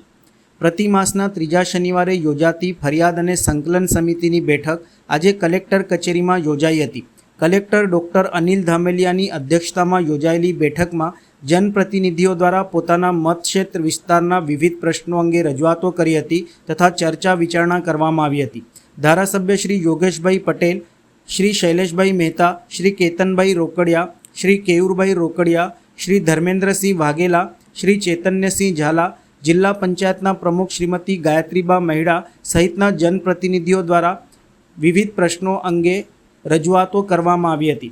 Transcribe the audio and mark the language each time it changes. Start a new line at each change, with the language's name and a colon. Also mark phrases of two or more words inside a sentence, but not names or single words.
Gujarati: પ્રતિ માસના ત્રીજા શનિવારે યોજાતી ફરિયાદ અને સંકલન સમિતિની બેઠક આજે કલેક્ટર કચેરીમાં યોજાઈ હતી। કલેક્ટર ડૉક્ટર અનિલ ધામેલિયાની અધ્યક્ષતામાં યોજાયેલી બેઠકમાં જનપ્રતિનિધિઓ દ્વારા પોતાના મતક્ષેત્ર વિસ્તારના વિવિધ પ્રશ્નો અંગે રજૂઆતો કરી હતી તથા ચર્ચા વિચારણા કરવામાં આવી હતી। ધારાસભ્ય શ્રી યોગેશભાઈ પટેલ, શ્રી શૈલેષભાઈ મહેતા, શ્રી કેતનભાઈ રોકડિયા, શ્રી કેયૂરભાઈ રોકડિયા, શ્રી ધર્મેન્દ્રસિંહ વાઘેલા, શ્રી ચૈતન્યસિંહ ઝાલા, જિલ્લા પંચાયતના પ્રમુખ શ્રીમતી ગાયત્રીબા મહિડા સહિતના જનપ્રતિનિધિઓ દ્વારા વિવિધ પ્રશ્નો અંગે રજૂઆતો કરવામાં આવી હતી।